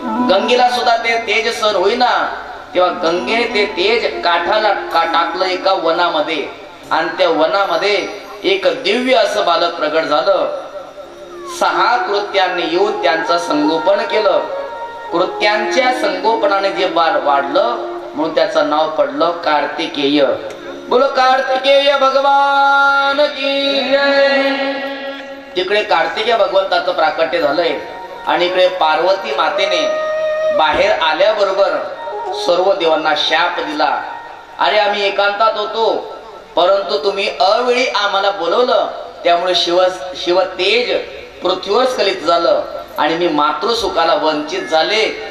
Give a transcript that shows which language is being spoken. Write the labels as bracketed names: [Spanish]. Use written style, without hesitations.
[Marathi] गंगेला सुद्धा ते तेज सहन होईना. तेव्हा गंगेने ते तेज काठाला टाकलं एका वनामध्ये, आणि त्या वनामध्ये एक दिव्य असं बालक प्रगट झालं. 6 कृत्यांनी येऊन त्यांचं संगोपन केलं. कृत्यांच्या संगोपनाने जे बाळ वाढलं म्हणून त्याचं नाव पडलं कार्तिकेय. [Hindi] बोलो कार्तिकेय भगवान की जय. [Marathi] तिकडे कार्तिकेय भगवंताचं प्राकट्य झालंय आणि इकडे पार्वती मातेने बाहेर आल्याबरोबर सर्व देवांना शाप दिला. अरे आम्ही एकांतात होतो परंतु तुम्ही अवेळी आम्हाला बोलवलं त्यामुळे शिव तेज पृथ्वीवर स्खलित झालं आणि मी मातृसुखाला वंचित झाले.